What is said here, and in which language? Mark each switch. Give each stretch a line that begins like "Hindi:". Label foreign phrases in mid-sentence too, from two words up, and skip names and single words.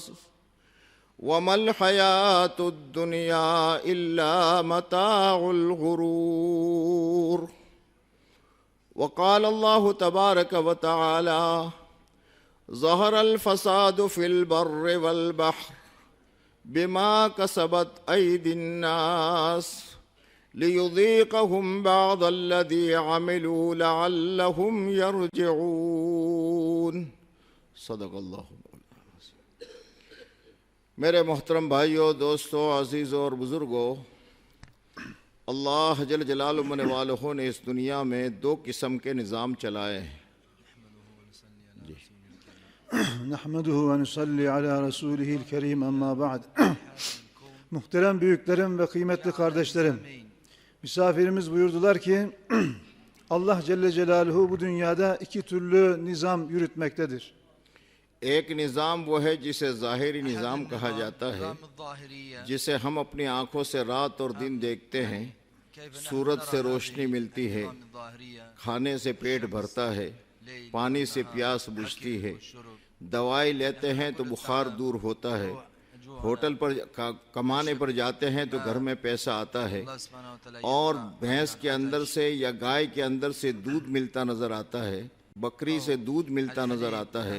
Arabic: وما الحياة الدنيا إلا متاع الغرور وقال الله تبارك وتعالى ظهر الفساد في البر والبحر بما كسبت أيدي الناس ليذيقهم بعض الذي عملوا لعلهم يرجعون صدق اللہ
Urdu: میرے محترم بھائیوں، دوستوں، عزیزوں اور بزرگوں، اللہ
Arabic: جل جلالہ
Urdu: من والہ نے اس دنیا میں دو قسم کے نظام چلائے ہیں۔
Arabic: نحمده ونصلي على رسوله الكريم أما بعد.
Turkish: Muhterem büyüklerim ve kıymetli kardeşlerim, misafirimiz buyurdular ki Allah
Arabic: جل جلاله
Turkish: bu dünyada iki türlü nizam yürütmektedir.
Urdu: ایک نظام وہ ہے جسے ظاہری نظام کہا جاتا ہے، جسے ہم اپنی آنکھوں سے رات اور دن دیکھتے ہیں۔ سورج سے روشنی ملتی ہے، کھانے سے پیٹ بھرتا ہے، پانی سے پیاس بجھتی ہے، دوائی لیتے ہیں تو بخار دور ہوتا ہے، ہوٹل پر کمانے پر جاتے ہیں تو گھر میں پیسہ آتا ہے، اور بھینس کے اندر سے یا گائے کے اندر سے دودھ ملتا نظر آتا ہے، بکری سے دودھ ملتا نظر آتا ہے۔